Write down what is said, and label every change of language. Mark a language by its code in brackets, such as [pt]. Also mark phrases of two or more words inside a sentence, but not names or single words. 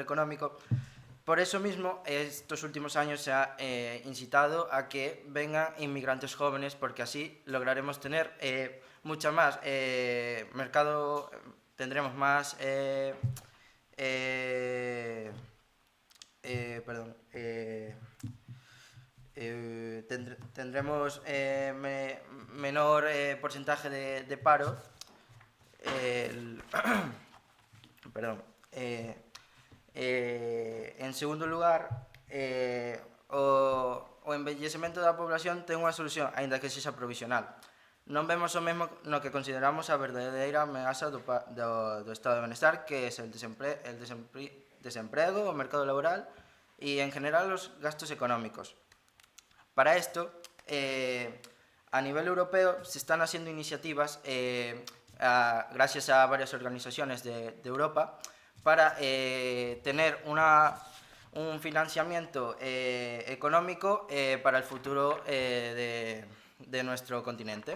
[es] económico, por eso mismo estos últimos años se ha incitado a que vengan inmigrantes jóvenes porque así lograremos tener mucha más mercado, tendremos más tendremos menor porcentaje de paro. [gl] En segundo lugar, o envellecemento da población ten unha solución, aínda que sexa provisional. Non vemos o mesmo no que consideramos a verdadeira ameaza do estado de benestar, que é el desemprego, o mercado laboral e, en general, os gastos económicos. Para isto, [es] a nivel europeo se están haciendo iniciativas, gracias a varias organizaciones de Europa, para tener un financiamiento económico para el futuro de nuestro continente.